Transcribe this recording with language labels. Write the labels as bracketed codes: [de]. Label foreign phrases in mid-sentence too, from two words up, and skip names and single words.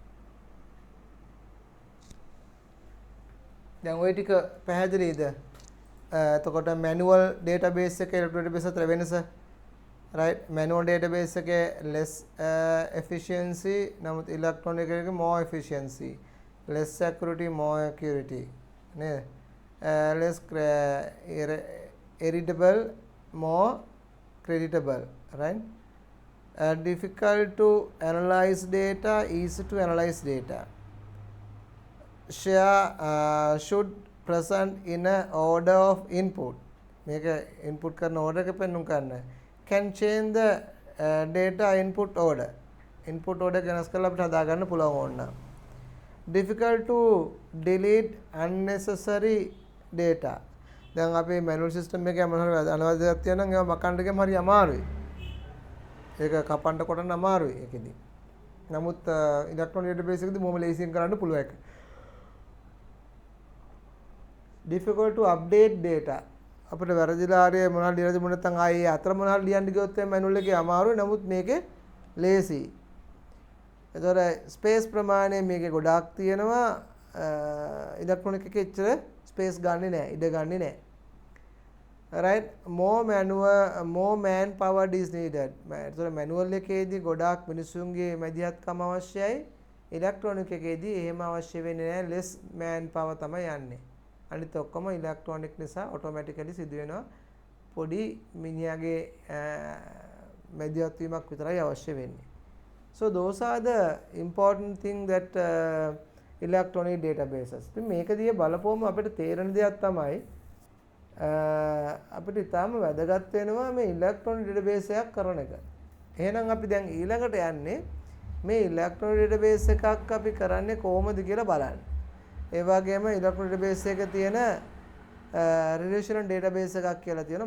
[si] දැන් ওই ටික පැහැදිලිද? එතකොට [en] manual database [si] එකේ [en] electronic database [si] අතර වෙනස. [en] right, manual database එකේ less efficiency, නමුත් electronic එකේ more efficiency, less accuracy more accuracy නේද? less editable more creditable, right? Difficult to analyze data, easy to analyze data. Share should present in a order of input. [si] මේක input කරන order එක පෙන්නුම් කරන්න. [en] Can change the data input order. Input order [si] එක වෙනස් කරලා අපිට හදා ගන්න පුළුවන් ඕන. [en] Difficult to delete unnecessary data. [si] දැන් අපි [en] manual system [si] එකේ මොනවා හරි අනවශ්‍ය දෙයක් තියෙනවා නම් ඒවා මකන්න ගියම හරි අමාරුයි. ඒක කපන්න කොටන්න අමාරුයි ඒකෙදි. නමුත් [en] electronic database [si] එකේදී මොහොම ලේසියෙන් කරන්න පුළුවන් එක. [en] Difficult to update data. [si] අපිට වැරදිලා හරි මොනවද ලියලා තිබුණ නැත්නම් ආයේ අතර මොනවද ලියන්න ගියොත් එහේ manual එකේ අමාරුයි. නමුත් මේකේ ලේසි. ඒතර ස්පේස් ප්‍රමාණය මේකේ ගොඩාක් තියෙනවා. ඉලෙක්ට්‍රොනික එකේ එච්චර ස්පේස් ගන්නෙ නැහැ. ඉඩ ගන්නෙ නැහැ. [en] right, more man power is needed. [si] ඒතර manual එකේදී ගොඩාක් මිනිසුන්ගේ මැදිහත්කම අවශ්‍යයි. ඉලෙක්ට්‍රොනික එකේදී එහෙම අවශ්‍ය වෙන්නේ නැහැ. [en] less man power [si] තමයි යන්නේ. අනිත් ඔක්කොම ඉලෙක්ට්‍රොනික නිසා ඔටෝමැටිකලි සිදු වෙනවා. පොඩි මිනිහාගේ මැදිහත් වීමක් විතරයි අවශ්‍ය වෙන්නේ. [en] So those are the important thing that electronic databases. [si] ඉතින් මේක දිහා බලපුවම අපිට තේරෙන දෙයක් තමයි අපිට ඊටාම වැදගත් වෙනවා මේ [en] electronic database [si] එකක් කරන එක. එහෙනම් අපි දැන් ඊළඟට යන්නේ මේ [en] electronic database [si] එකක් අපි කරන්නේ කොහොමද කියලා බලන්න. ඒ වගේම [en] electronic database [si] එකේ තියෙන [en] relational database [si] එකක් කියලා තියෙනවා.